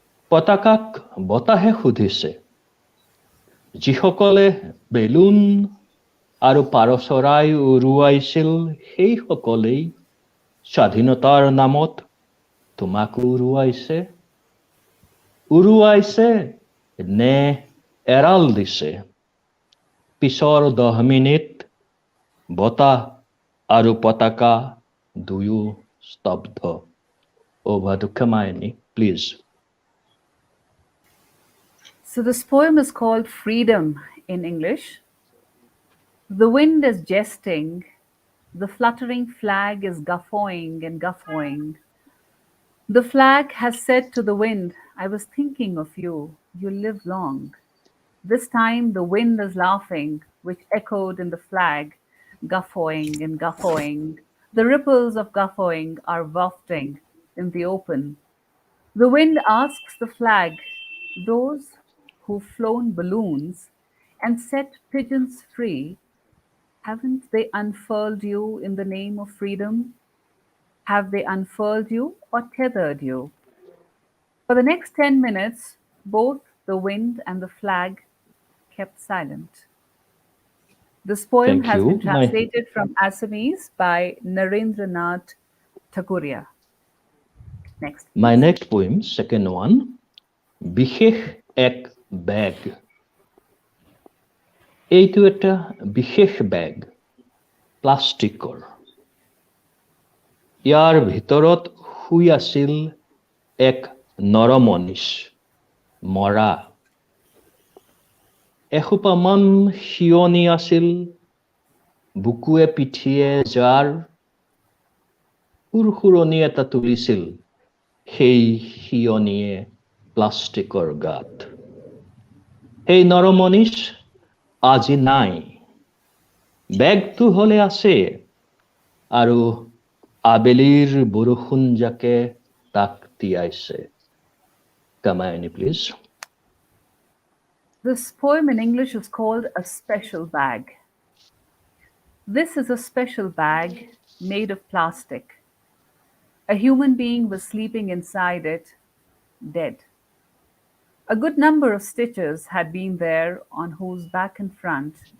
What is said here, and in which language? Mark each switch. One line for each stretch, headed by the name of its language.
Assamese: পতাকাক বতাহে সুধিছে যিসকলে বেলুন আৰু পাৰ চৰাই উৰুৱাইছিল সেই সকলেই স্বাধীনতাৰ নামত তোমাকো উৰুৱাইছে নে এৰাল দিছে পিছৰ 10 মিনিট বতাহ আৰু পতাকা দুয়ো স্তব্ধ
English: Over to Kamayani, please. So this poem is called Freedom in English. The wind is jesting, the fluttering flag is guffawing and guffawing. The flag has said to the wind, I was thinking of you, you live long. This time the wind is laughing, which echoed in the flag, guffawing and guffawing. The ripples of guffawing are wafting in the open. The wind asks the flag, those who've flown balloons and set pigeons free, haven't they unfurled you in the name of freedom? Have they unfurled you or tethered you? For the next 10 minutes, both the wind and the flag kept silent. This poem has been translated from Assamese by Narendranath Thakuria. Next. My next poem, second one,
Assamese: বিশেষ এক bag এইটো এটা বিশেষ bag প্লাষ্টিকৰ ইয়াৰ ভিতৰত শুই আছিল এক নৰমনিষ মৰা এসোপামান শিয়নি আছিল বুকুৱে পিঠিয়ে যাৰ সুৰসুৰণি এটা তুলিছিল সেই শিয়নিয়ে প্লাষ্টিকৰ গাত এই নৰমনিষ আজি নাই বেগটো হলে আছে আৰু আবেলিৰ বৰষুণ যাকে তাক তিয়াইছে
English: Kamayani, please. This poem in English is called A Special Bag. This is a special bag made of plastic. A human being was sleeping inside it, dead. A good number of stitches had been there on whose back and front.